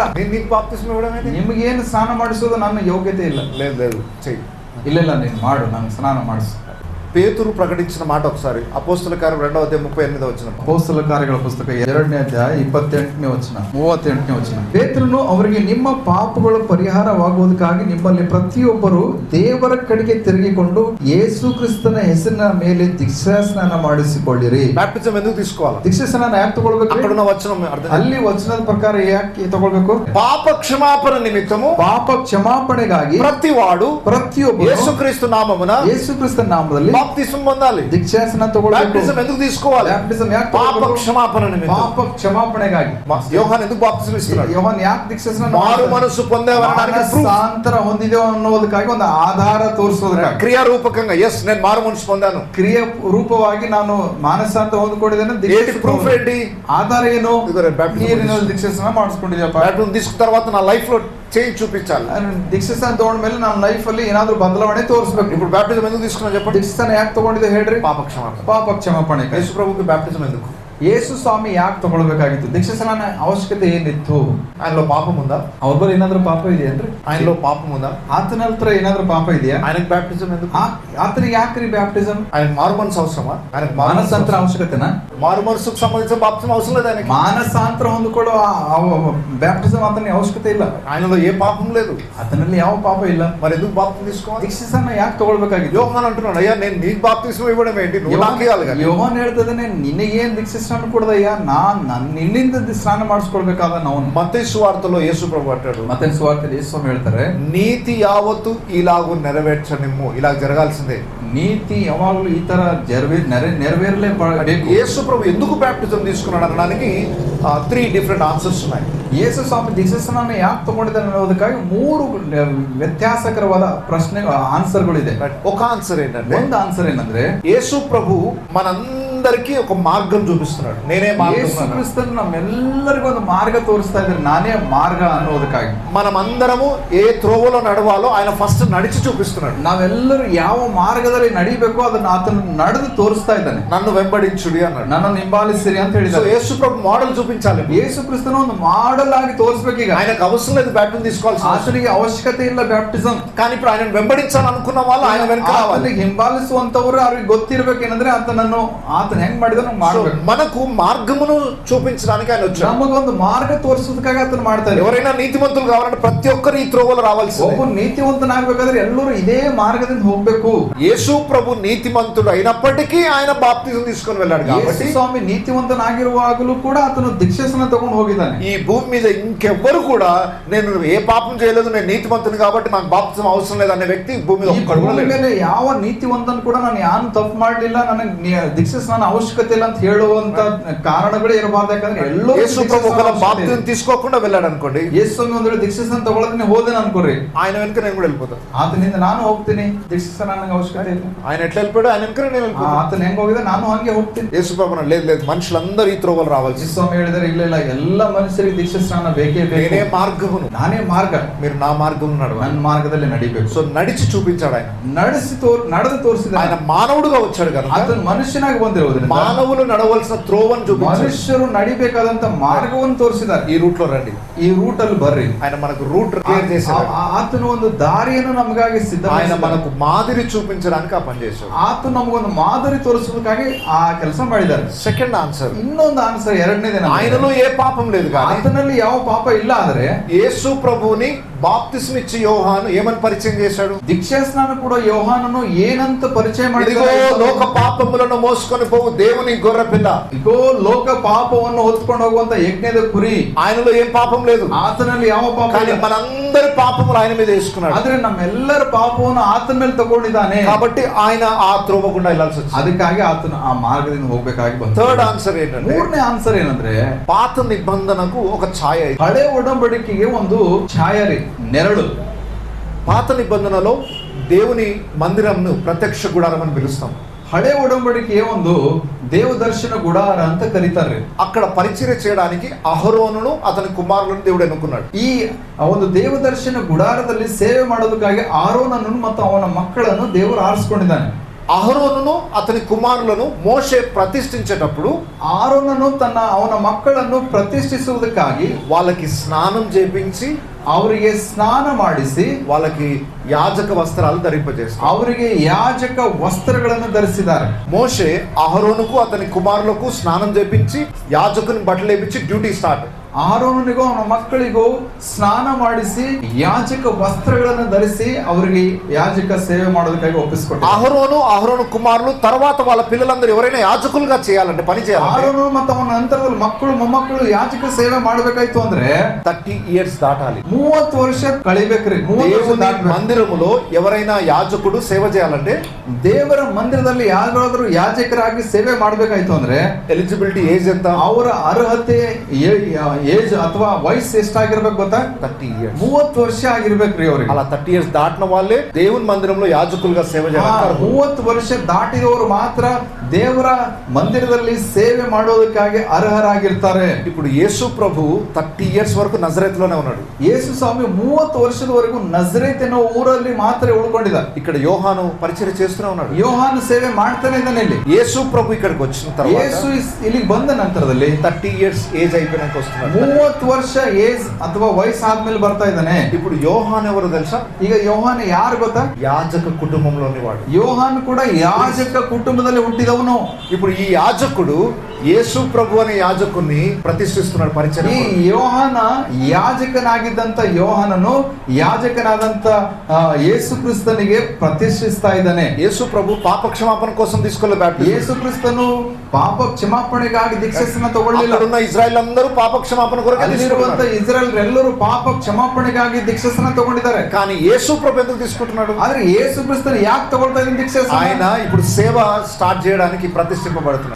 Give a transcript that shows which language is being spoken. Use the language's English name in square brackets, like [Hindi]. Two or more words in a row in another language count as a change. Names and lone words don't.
[Telugu] నీకు బాప్తిజం ఇవ్వడం ఏంటి? [Kannada] ನಿಮಗೇನು ಸ್ನಾನ ಮಾಡಿಸೋದು ನನ್ನ ಯೋಗ್ಯತೆ ಇಲ್ಲ. [Telugu] లేదు చెయ్యి. [Kannada] ಇಲ್ಲ ನೀನು ಮಾಡು, ನಾನು ಸ್ನಾನ ಮಾಡಿಸು. [Telugu] పేతురు ప్రకటించిన మాట ఒకసారి అపోస్తల కార్యం 2వ అధ్యాయం 38వ వచనం. [Kannada] ಅಪೊಸ್ತಲ ಕಾರ್ಯಗಳ ಪುಸ್ತಕ 2ನೇ ಅಧ್ಯಾಯ 28ನೇ ವಚನ 38ನೇ ವಚನ. ಪೇತ್ರನು ಅವರಿಗೆ ನಿಮ್ಮ ಪಾಪಗಳು ಪರಿಹಾರವಾಗುವುದಕ್ಕಾಗಿ ನಿಮ್ಮಲ್ಲಿ ಪ್ರತಿಯೊಬ್ಬರು ದೇವರ ಕಡೆಗೆ ತಿರುಗಿಕೊಂಡು ಯೇಸು ಕ್ರಿಸ್ತನ ಹೆಸರಿನ ಮೇಲೆ ದೀಕ್ಷಾಸ್ನಾನ ಮಾಡಿಸಿಕೊಳ್ಳಿರಿ. [Telugu] బాప్టిజం ఎందుకు తీసుకోవాలి? [Kannada] ದೀಕ್ಷಾಸ್ನಾನ ಯಾಕೆ ತಗೊಳ್ಬೇಕು? [Telugu] అక్కడ ఉన్న వచనం అర్థం. [Kannada] ಅಲ್ಲಿ ವಚನದ ಪ್ರಕಾರ ಯಾಕೆ ತಗೊಳ್ಬೇಕು? [Telugu] పాప క్షమాపణ నిమిత్తము [Kannada] ಪಾಪ ಕ್ಷಮಾಪಣೆಗಾಗಿ [Telugu] ప్రతివాడు [Kannada] ಪ್ರತಿಯೊಬ್ಬರು [Telugu] యేసుక్రీస్తు నామమున [Kannada] యేసుక్రీస్తు నాಮದಲ್ಲಿ [Telugu] బాప్తిజం పొందాలి. [Kannada] ದೀಕ್ಷಾಸ್ನಾನ ತಗೊಳ್ಬೇಕು. [Telugu] బాప్టిజం ఎందుకు తీసుకోవాలి? [Kannada] ಬ್ಯಾಪ್ಟಿಸಮ್ ಯಾಕೆ? [Telugu] పాప క్షమాపణ నిమిత్తం. [Kannada] ಪಾಪ ಕ್ಷಮಾಪಣೆಗಾಗಿ. [Telugu] యోహాన్ ఎందుకు బాప్తిజం ఇస్తున్నాడు? [Kannada] ಯೋಹಾನ್ ಯಾಕೆ ದೀಕ್ಷಾಸ್ನಾನ? [Telugu] మారు మనసు పొందేవనడానికి [Kannada] ಮಾನಸಾಂತರ ಹೊಂದಿದೆವು ಅನ್ನೋದಕ್ಕಾಗಿ ಒಂದು ಆಧಾರ ತೋರಿಸೋದಕ್ಕಾಗಿ. [Telugu] క్రియారూపకంగా ఎస్ నేను మారు మనసు పొందాను. [Kannada] ಕ್ರಿಯೆ ರೂಪವಾಗಿ ನಾನು ಮಾನಸಾಂತರ ಹೊಂದಿಕೊಂಡಿದ್ದೇನೆ. [Telugu] ప్రూఫ్ ఏంటి? [Kannada] ఆధార ಏನು? ನೀರಿನ ದೀಕ್ಷಾಸ್ನಾನ ಮಾಡಿಸ್ಕೊಂಡಿದ್ಯಪ್ಪ. [Telugu] బాప్టిజం తీసుకున్న తర్వాత నా లైఫ్ లో చేంజ్ చూపించాలి. [Kannada] ದೀಕ್ಷಾಸ್ನಾನ ತಗೊಂಡ ಮೇಲೆ ನನ್ನ ಲೈಫ್ ಅಲ್ಲಿ ಏನಾದ್ರೂ ಬದಲಾವಣೆ ತೋರಿಸಬೇಕು. [Telugu] ఇప్పుడు బాప్టిజం ఎందుకు తీసుకున్నా చెప్పండి? [Kannada] ದೀಕ್ಷಾಸ್ನಾನ ಯಾಕೆ ತಗೊಂಡಿದ್ದೆ ಹೇಳ್ರಿ? [Telugu] పాప క్షమాపణ. [Kannada] ಪಾಪ ಕ್ಷಮಾಪಣೆ. [Telugu] యేసు ప్రభుకి బాప్టిజం ఎందుకు? [Kannada] ಯೇಸು ಸ್ವಾಮಿ ಯಾಕೆ ತಗೊಳ್ಬೇಕಾಗಿತ್ತು? ದೀಕ್ಷಾಸ್ನಾನ ಅವಶ್ಯಕತೆ ಏನಿತ್ತು? [Telugu] ఆయనలో పాపం ఉందా? [Kannada] ಅವ್ರ ಬಳಿ ಏನಾದ್ರೂ ಪಾಪ ಇದೆಯೇನ್ರಿ? [Telugu] ఆయనలో పాపం ఉందా? [Kannada] ಆತನ ಹತ್ರ ಏನಾದ್ರೂ ಪಾಪ ಇದೆಯಾ? [Telugu] ఆయనకు బాప్టిజం ఎందుకు? [Kannada] ಆತನಿಗೆ ಯಾಕ್ರಿ ಬ್ಯಾಪ್ಟಿಸಮ್? [Telugu] ఆయనకు మారు మనసు అవసరమా? ఆయనకు [Kannada] ಮಾನಸಾಂತರ ಅವಶ್ಯಕತೆನಾ? [Telugu] మారు మనసుకు సంబంధించిన బాప్టిజం అవసరం లేదు ఆయనకి. [Kannada] ಮಾನಸಾಂತರ ಹೊಂದಿಕೊಳ್ಳೋ ಬ್ಯಾಪ್ಟಿಸಮ್ ಆತನಿಗೆ ಅವಶ್ಯಕತೆ ಇಲ್ಲ. [Telugu] ఆయనలో ఏ పాపం లేదు. [Kannada] ಆತನಲ್ಲಿ ಯಾವ ಪಾಪ ಇಲ್ಲ. [Telugu] మరి ఎందుకు బాప్తిజం తీసుకోవాలి? [Kannada] ದೀಕ್ಷಾಸ್ನಾನ ಯಾಕೆ ತಗೊಳ್ಬೇಕಾಗಿತ್ತು? [Telugu] యోహాన్ అంటున్నాడు అయ్యా నేను నీకు బాప్తిజం ఇవ్వడం ఏంటి? నువ్వు నాకు ఇవ్వాలి కదా. [Kannada] ಯೋಹಾನ್ ಹೇಳ್ತದಾನೆ ನಿನಗೇನ್ ದೀಕ್ಷಾಸ್ನಾನ ಕೊಡದಯ್ಯ, ನಿನ್ನಿಂದ ಸ್ನಾನ ಮಾಡಿಸ್ಕೊಳ್ಬೇಕಾದ ನಾವು. [Telugu] మత్తయి సువార్తలో యేసు ప్రభు అంటాడు, [Kannada] ಮತ್ತೆ ಸುವಾರ್ತೆಯಲ್ಲಿ ಯೇಸು ಸ್ವಾಮಿ ಹೇಳ್ತಾರೆ, [Telugu] నీతి యావత్తు ఇలాగూ నెరవేర్చనిమ్ము. ఇలా జరగాల్సిందే. [Kannada] నీతి ಯಾವಾಗಲೂ ಈ ತರ ನೆರವೇರಲೇಬೇಕು. [Telugu] యేసు ప్రభు ఎందుకు బ్యాప్టిజం తీసుకున్నాడు అనడానికి 3 [English] different answers [Telugu] ఉన్నాయి. [Kannada] ಯೇಸು ಸ್ವಾಮಿ ದೀಕ್ಷಾಸ್ನಾನ ಯಾಕೆ ತಗೊಂಡಿದ್ದಾನೆ ಅನ್ನೋದಕ್ಕಾಗಿ 3 ವ್ಯತ್ಯಾಸಕರವಾದ ಪ್ರಶ್ನೆ ಆನ್ಸರ್ಗಳಿದೆ. [Telugu] ఒక ఆన్సర్ ఏంటంటే, [Kannada] ಒಂದು ಆನ್ಸರ್ ಏನಂದ್ರೆ [Telugu] యేసు ప్రభు మనందరికీ ఒక మార్గం చూపిస్తున్నాడు. నేనే మార్గం. [Kannada] ಯೇಸು ಕ್ರಿಸ್ತನು ನಮ್ಮೆಲ್ಲರಿಗೂ ಒಂದು ಮಾರ್ಗ ತೋರಿಸ್ತಾ ಇದ್ದಾರೆ. ನಾನೇ ಮಾರ್ಗ ಅನ್ನೋದಕ್ಕಾಗಿ [Telugu] మనమందరము ఏ త్రోవలో నడవాలో ఆయన ఫస్ట్ నడిచి చూపిస్తున్నాడు. [Kannada] ನಾವೆಲ್ಲರೂ ಯಾವ ಮಾರ್ಗದಲ್ಲಿ ನಡಿಬೇಕೋ ಅದನ್ನ ಆತನು ನಡೆದು ತೋರಿಸ್ತಾ ಇದ್ದಾನೆ. [Telugu] నన్ను వెంబడించుడి అన్నాడు. [Kannada] ನನ್ನನ್ನು ಹಿಂಬಾಲಿಸಿರಿ ಅಂತ ಹೇಳಿದ್ದಾರೆ. [Telugu] యేసు ప్రభు మోడల్ చూపించాలి. [Kannada] ಯೇಸು ಕ್ರಿಸ್ತನ ಒಂದು ಮಾಡೆಲ್ ಆಗಿ ತೋರಿಸಬೇಕು. ಈಗ [Telugu] ఆయనకు అవసరం లేదు బ్యాప్టిజం తీసుకోవాల్సిన. [Kannada] ಆತನಿಗೆ ಅವಶ್ಯಕತೆ ಇಲ್ಲ ಬ್ಯಾಪ್ಟಿಸಮ್. [Telugu] కానీ ఇప్పుడు ఆయన వెంబడించాలనుకున్న వాళ్ళు ఆయన వెనక రావాలి. [Kannada] ಹಿಂಬಾಲಿಸುವಂತವರು ಅವ್ರಿಗೆ ಗೊತ್ತಿರಬೇಕೇನಂದ್ರೆ ಆತನನ್ನು ಆತನ ಹೆಂಗ್ ಮಾಡಿದ ನಾವು [English] So, [Kannada] ಮಾಡ್ಬೇಕು. [Telugu] మనకు మార్గమును చూపించడానికి ఆయన వచ్చాడు. [Kannada] ನಮಗೊಂದು ಮಾರ್ಗ ತೋರಿಸೋದಕ್ಕಾಗಿ ಆತನ ಮಾಡ್ತಾರೆ. [Telugu] ఎవరైనా నీతిమంతులు కావాలంటే ప్రతి ఒక్కరు ఈ త్రోవలో రావాల్సిందే. [Kannada] ಒಬ್ಬ ನೀತಿವಂತನಾಗಬೇಕಾದ್ರೆ ಎಲ್ಲರೂ ಇದೇ ಮಾರ್ಗದಿಂದ ಹೋಗ್ಬೇಕು. [Telugu] యేసు ప్రభు నీతిమంతుడు అయినప్పటికీ ఆయన బాప్తిజం తీసుకొని వెళ్ళాడు కాబట్టి [Kannada] ಯೇಸು ಸ್ವಾಮಿ ನೀತಿವಂತನಾಗಿರುವಾಗಲೂ ಕೂಡ ಆತನು ದೀಕ್ಷಾಸ್ನಾನ ತಗೊಂಡು ಹೋಗಿದ್ದಾನೆ. [Telugu] ఈ భూమి మీద ఇంకెవ్వరు కూడా నేను ఏ పాపం చేయలేదు, నేను నీతిమంతుని కాబట్టి నాకు బాప్తిజం అవసరం లేదు అనే వ్యక్తి భూమి మీద [Kannada] ಈ [Telugu] ఒక్కడు కూడా [Kannada] ಭೂಮಿ [Telugu] లేడు. [Kannada] ಮೇಲೆ ಯಾವ ನೀತಿವಂತನು ಕೂಡ ನಾನು ಯಾನು ತಪ್ಪು ಮಾಡಲಿಲ್ಲ, ನನಗೆ ದೀಕ್ಷಾಸ್ನಾನ ಅವಶ್ಯಕತೆ ಇಲ್ಲ ಅಂತ ಹೇಳುವಂತ ಕಾರಣಗಳೇ ಇರಬಾರ್ದು. ಯಾಕಂದ್ರೆ ಎಲ್ಲರೂ [Telugu] యేసు ప్రభు ఒకవేళ బాప్తిజం తీసుకోకుండా వెళ్ళాడు అనుకోండి, [Kannada] ಯೇಸು ಸ್ವಾಮಿ ಒಂದು ವೇಳೆ ದೀಕ್ಷಾಸ್ನಾನ ತಗೊಳ್ಳೋದನ್ನ ಹೋದೇನೆ ಅನ್ಕೋರಿ, [Telugu] ఆయన వెనుక నేను కూడా వెళ్ళిపోతాను. [Kannada] ಆತನಿಂದ ನಾನು ಹೋಗ್ತೀನಿ, ದೀಕ್ಷಾಸ್ನಾನ ನನಗೆ ಅವಶ್ಯಕತೆ ಇಲ್ಲ. [Telugu] ఆయన ఎట్లా వెళ్ళిపోయాడు, ఆయన వెనుక నేను వెళ్ళిపోతాను. [Kannada] ಆತನ ಹೆಂಗ್ ಹೋಗಿದೆ ನಾನು ಹಂಗೆ ಹೋಗ್ತೀನಿ. [Telugu] యేసు ప్రభు లేదు లేదు మనుషులందరూ ఈ త్రోవలు రావాల్సి. [Kannada] ಯೇಸು ಸ್ವಾಮಿ ಹೇಳಿದರೆ ಇಲ್ಲ ಇಲ್ಲ ಎಲ್ಲ ಮನುಷ್ಯರಿಗೆ ದೀಕ್ಷಾಸ್ನಾನ ಬೇಕೇ [Telugu] నేనే [Kannada] ಬೇಕು, [Telugu] మార్గమును, [Kannada] ನಾನೇ ಮಾರ್ಗ, [Telugu] మీరు నా మార్గం నడవాలి. [Kannada] ನನ್ನ ಮಾರ್ಗದಲ್ಲಿ ನಡಿಬೇಕು. [Telugu] సో నడిచి చూపించాడు ఆయన. [Kannada] ನಡೆದು ತೋರಿಸಿದ [Telugu] ఆయన మానవుడుగా వచ్చాడు కనుక [Kannada] ಆತನ ಮನುಷ್ಯನಾಗಿ ಬಂದಿರುವುದರಿಂದ [Telugu] మానవులు నడవలసిన త్రోవను చూపించాడు. [Kannada] ಮನುಷ್ಯರು ನಡಿಬೇಕಾದಂತ ಮಾರ್ಗವನ್ನು ತೋರಿಸಿದ್ದಾರೆ. [Telugu] ఈ రూట్ లో రండి, [Kannada] ಈ ರೂಟ್ ಅಲ್ಲಿ ಬರ್ರಿ. [Telugu] ఆయన మనకు [English] route clear [Telugu] చేశాడు. [Kannada] ಆತನು ಒಂದು ದಾರಿಯನ್ನು ನಮಗಾಗಿ ಸಿದ್ಧ, [Telugu] ఆయన మనకు మాదిరి చూపించడానికి ఆ పని చేశాడు. [Kannada] ಆತನು ನಮಗೊಂದು ಮಾದರಿ ತೋರಿಸೋದಕ್ಕಾಗಿ ಆ ಕೆಲಸ ಮಾಡಿದ್ದಾರೆ. [English] second answer, [Kannada] ಇನ್ನೊಂದು ಆನ್ಸರ್, ಎರಡನೇದೇನ, [Telugu] ఆయనలో ఏ పాపం లేదు కానీ [Kannada] ಆತನಲ್ಲಿ ಯಾವ ಪಾಪ ಇಲ್ಲ, ಆದ್ರೆ [Telugu] యేసు ప్రభువుని బాప్తిస్మ ఇచ్చి యోహాను ఏమని పరిచయం చేశాడు? [Kannada] ದೀಕ್ಷಾಸ್ನಾನ ಕೂಡ ಯೋಹಾನನು ಏನಂತ ಪರಿಚಯ [Telugu] ఇదిగో [Kannada] ಮಾಡಿದ, [Telugu] లోక పాపములను మోసుకొని పోవు దేవుని గొర్రె పిల్ల. [Kannada] ಇಗೋ ಲೋಕ ಪಾಪವನ್ನು ಹೊತ್ಕೊಂಡು ಹೋಗುವಂತ ಯಜ್ಞದ ಕುರಿ. [Telugu] ఆయనలో ఏం పాపం లేదు, [Kannada] ಆತನಲ್ಲಿ ಯಾವ ಪಾಪ [Telugu] కానీ [Kannada] ಇಲ್ಲ, [Telugu] మనందరి పాపములు ఆయన మీద వేసుకున్నాడు. [Kannada] ಆದ್ರೆ ನಮ್ಮೆಲ್ಲರ ಪಾಪವನ್ನು ಆತನ ಮೇಲೆ ತಗೊಂಡಿದ್ದಾನೆ. [Telugu] కాబట్టి ఆయన ఆ త్రోవ గుండా వెళ్ళాల్సి వచ్చింది. [Kannada] ಅದಕ್ಕಾಗಿ ಆತನು ಆ ಮಾರ್ಗದಿಂದ ಹೋಗ್ಬೇಕಾಗಿ ಬಂದ. [English] third answer [Telugu] ఏంటంటే, [Kannada] ಮೂರನೇ ಆನ್ಸರ್ ಏನಂದ್ರೆ, [Telugu] పాత నిబంధనకు ఒక ఛాయ ಇದೆ. [Kannada] ಹಳೆ ಒಡಂಬಡಿಕೆಗೆ ಒಂದು ಛಾಯರಿ, ನೆರಳು. [Telugu] పాత నిబంధనలో దేవుని మందిరంను ప్రత్యక్ష గుడారం అని పిలుస్తాం. [Kannada] ಹಳೆ ಒಡಂಬಡಿಕೆಯ ಒಂದು ದೇವದರ್ಶನ ಗುಡಾರ ಅಂತ ಕರೀತಾರೆ. [Telugu] అక్కడ పరిచర్య చేయడానికి అహరోనును అతని కుమారులను దేవుడు ఎన్నుకున్నాడు. [Kannada] ಈ ಒಂದು ದೇವದರ್ಶನ ಗುಡಾರದಲ್ಲಿ ಸೇವೆ ಮಾಡೋದಕ್ಕಾಗಿ ಆರೋನನ್ನು ಮತ್ತು ಅವನ ಮಕ್ಕಳನ್ನು ದೇವರು ಆರಿಸಿಕೊಂಡಿದ್ದಾನೆ. [Telugu] అహరోనును అతని కుమారులను మోషే ప్రతిష్ఠించేటప్పుడు [Kannada] ಆರೋನನು ಅವನ ಮಕ್ಕಳನ್ನು ಪ್ರತಿಷ್ಠಿಸುವುದಕ್ಕಾಗಿ [Telugu] వాళ్ళకి స్నానం చేపించి [Kannada] ಅವರಿಗೆ ಸ್ನಾನ ಮಾಡಿಸಿ [Telugu] వాళ్ళకి యాజక వస్త్రాలు ధరింపజేస్తారు. [Kannada] ಅವರಿಗೆ ಯಾಜಕ ವಸ್ತ್ರಗಳನ್ನು ಧರಿಸಿದ್ದಾರೆ. [Telugu] మోషే అహరోనుకు అతని కుమారులకు స్నానం చేపించి యాజకుని బట్టలు వేపించి [English] duty start. [Kannada] ಆರೋನನಿಗೂ ಅವನ ಮಕ್ಕಳಿಗೂ ಸ್ನಾನ ಮಾಡಿಸಿ ಯಾಜಕ ವಸ್ತ್ರಗಳನ್ನು ಧರಿಸಿ ಅವರಿಗೆ ಯಾಜಕ ಸೇವೆ ಮಾಡೋದಕ್ಕಾಗಿ ಒಪ್ಪಿಸಿಕೊಟ್ಟ. [Telugu] అహరోను కుమారులు తర్వాత వాళ్ళ పిల్లలందరూ ఎవరైనా యాజకులుగా చేయాలంటే పని చేయాలి. [Kannada] ಆರೋನು ಮತ್ತು ಅವನ ನಂತರದಲ್ಲಿ ಮಕ್ಕಳು ಮೊಮ್ಮಕ್ಕಳು ಯಾಜಕ ಸೇವೆ ಮಾಡಬೇಕಾಯ್ತು ಅಂದ್ರೆ [Telugu] 30 years దాటాలి. [Kannada] 30 ವರ್ಷ ಕಳಿಬೇಕ್ರಿ. 30 ವರ್ಷ ದಾಟಬೇಕು. [Telugu] మందిరములో ఎవరైనా యాజకుడు సేవ చేయాలంటే, [Kannada] ದೇವರ ಮಂದಿರದಲ್ಲಿ ಯಾರಾದ್ರೂ ಯಾಜಕರಾಗಿ ಸೇವೆ ಮಾಡಬೇಕಾಯ್ತು ಅಂದ್ರೆ [English] eligibility age ఎంత? [Kannada] ಅವರ ಅರ್ಹತೆ ಏಜ್ ಅಥವಾ ವಯಸ್ಸು ಎಷ್ಟಾಗಿರ್ಬೇಕು ಗೊತ್ತಾ? [English] 30 years. [Kannada] 30 ವರ್ಷ ಆಗಿರ್ಬೇಕ್ರಿ ಅವ್ರಿಗೆ. [Telugu] అలా 30 years దాటిన వాళ్ళే దేవుని మందిరంలో యాజకులుగా సేవ చేయాలి. [Kannada] 30 ವರ್ಷ ದಾಟಿದವರು ಮಾತ್ರ ದೇವರ ಮಂದಿರದಲ್ಲಿ ಸೇವೆ ಮಾಡೋದಕ್ಕಾಗಿ ಅರ್ಹರಾಗಿರ್ತಾರೆ. [Telugu] ఇప్పుడు యేసు ప్రభు 30 years వరకు నజరేతులోనే ఉన్నాడు. [Kannada] ಯೇಸು ಸ್ವಾಮಿ 30 ವರ್ಷದವರೆಗೂ ನಜರೇತ್ ಎನ್ನುವ ಊರಲ್ಲಿ ಮಾತ್ರ ಉಳ್ಕೊಂಡಿದ್ದ. [Telugu] ఇక్కడ యోహాను పరిచర్య చేస్తూనే ఉన్నాడు. [Kannada] ಯೋಹಾನು ಸೇವೆ ಮಾಡ್ತಾನೆ ಇದ್ದಾನೆ ಇಲ್ಲಿ. [Telugu] యేసు ప్రభు ఇక్కడికి వచ్చిన తర్వాత [Kannada] ಯೇಸು ಇಲ್ಲಿಗೆ ಬಂದ ನಂತರದಲ್ಲಿ [Telugu] 30 [English] years age [Telugu] అయిపోయినాక వస్తున్నాడు. [Kannada] 30 ವರ್ಷ ಏಜ್ ಅಥವಾ ವಯಸ್ಸಾದ್ಮೇಲೆ ಬರ್ತಾ ಇದ್ದಾನೆ. [Telugu] ఇప్పుడు యోహాను ఎవరు తెలుసా? [Kannada] ಈಗ ಯೋಹಾನ ಯಾರು ಗೊತ್ತಾ? [Telugu] యాజక కుటుంబంలోని వాడు. [Kannada] ಯೋಹಾನ್ ಕೂಡ ಯಾಜಕ ಕುಟುಂಬದಲ್ಲಿ ಹುಟ್ಟಿದವನು. [Telugu] ఇప్పుడు ఈ యాజకుడు యేసు ప్రభు అనే యాజకుని ప్రతిష్ఠిస్తున్నాడు పరిచర్య. [Kannada] ಈ ಯೋಹಾನ ಯಾಜಕನಾಗಿದ್ದಂತ ಯೋಹಾನನು ಯಾಜಕನಾದಂತ ಯೇಸು ಕ್ರಿಸ್ತನಿಗೆ ಪ್ರತಿಷ್ಠಿಸ್ತಾ ಇದ್ದಾನೆ. [Telugu] యేసు ప్రభు పాప క్షమాపణ కోసం తీసుకోలేదు బాప్టిజం. [Kannada] ಯೇಸು ಕ್ರಿಸ್ತನು ಪಾಪ ಕ್ಷಮಾಪಣೆಗಾಗಿ ದೀಕ್ಷೆಯನ್ನು ತಗೊಳ್ಳಿಲ್ಲ. [Telugu] అక్కడున్న ఇజ్రాయెల్ అందరూ పాప క్షమాపణ కొరకు [Kannada] ಅಲ್ಲಿರುವಂತ ಇಸ್ರಾಯೇಲ್ ಎಲ್ಲರೂ ಪಾಪ ಕ್ಷಮಾಪಣೆಗಾಗಿ ದೀಕ್ಷೆಯನ್ನು ತಗೊಂಡಿದ್ದಾರೆ. [Telugu] కానీ యేసు ప్రభు ఎందుకు తీసుకుంటున్నాడు? [Kannada] ಆದ್ರೆ ಯೇಸು ಕ್ರಿಸ್ತನು ಯಾಕೆ ತಗೊಳ್ತಾ ಇದ್ದಾನೆ ದೀಕ್ಷೆ? [Telugu] ఆయన ఇప్పుడు సేవ స్టార్ట్ చేయడానికి ప్రతిష్ఠింపబడుతున్నాడు.